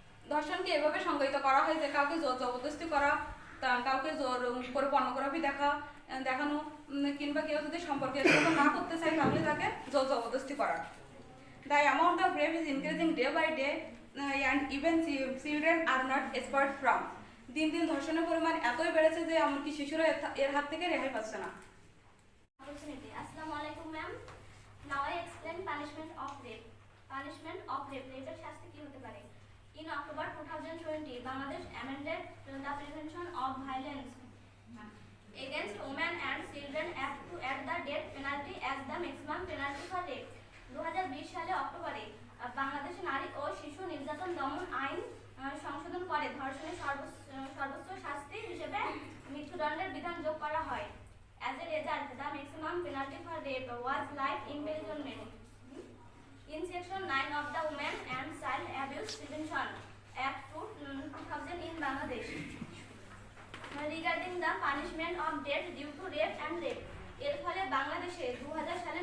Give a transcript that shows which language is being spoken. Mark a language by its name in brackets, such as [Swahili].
[Bangla] ধর্ষণকে এভাবে সংজ্ঞায়িত করা হয় যে কাউকে জোর জবরদস্তি করা, কাউকে জোর করে পর্নোগ্রাফি দেখানো কিংবা কেউ যদি সম্পর্কে না করতে চায় তাহলে তাকে জোর জবরদস্তি করা। [English] The amount of rape is increasing day by day and even children are not spared from. [Bangla] দিন দিন ধর্ষণের পরিমাণ এতই বেড়েছে যে এমনকি শিশুরা এর হাত থেকে রেহাই পাচ্ছে না। [English] Assalamu alaikum ma'am. Now I explain punishment of rape. Punishment of rape. [Bangla] Rape শাস্তি কি হতে পারে? [English] In October 2020, Bangladesh amended the Prevention of Violence Against Women and Children Act to add the death penalty as the maximum penalty for rape. [Bangla] 2020 সালে অক্টোবরে বাংলাদেশ নারী ও শিশু নির্যাতন দমন আইন সংশোধন করে ধর্ষণের সর্বোচ্চ শাস্তি হিসেবে মৃত্যুদণ্ডের বিধান যোগ করা হয়। [English] As a result, the maximum penalty for rape was life imprisonment. In Section 9 of the Women and Child Abuse Prevention Act 2000 in Bangladesh, regarding the punishment of death due to rape and rape, [Bangla] এর ফলে বাংলাদেশে 2000